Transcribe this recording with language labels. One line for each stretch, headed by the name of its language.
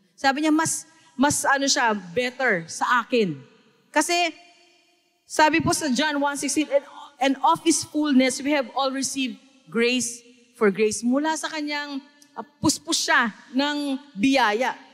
Filipino: Sabi niya, mas siya, better sa akin. Kasi, sabi po sa
English: John 1:16, and of His fullness, we have all received grace for grace.
Filipino: Mula sa kanyang puspos siya ng biyaya.